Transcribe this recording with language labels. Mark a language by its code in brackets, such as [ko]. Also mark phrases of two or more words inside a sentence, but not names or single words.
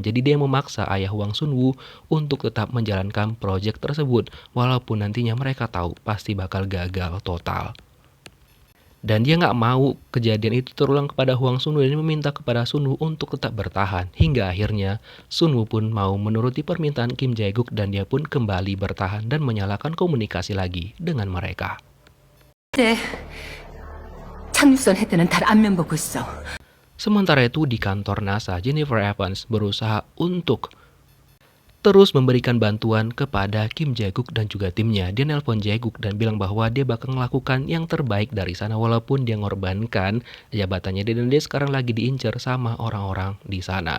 [id] Jadi dia memaksa ayah Hwang Sun-woo untuk tetap menjalankan proyek tersebut walaupun nantinya mereka tahu pasti bakal gagal total. Dan dia nggak mau kejadian itu terulang kepada Hwang Sun-woo dan meminta kepada Sun-woo untuk tetap bertahan. Hingga akhirnya Sun-woo pun mau menuruti permintaan Kim Jae-guk dan dia pun kembali bertahan dan menyalakan komunikasi lagi dengan mereka. [ko] 네, 착륙선 헤드는 달 앞면 보고 있어. [id] Sementara itu di kantor NASA, Jennifer Evans berusaha untuk terus memberikan bantuan kepada Kim Jae-guk dan juga timnya. Dia nelpon Jae-guk dan bilang bahwa dia bakal melakukan yang terbaik dari sana walaupun dia ngorbankan jabatannya dan dia sekarang lagi diincar sama orang-orang di sana.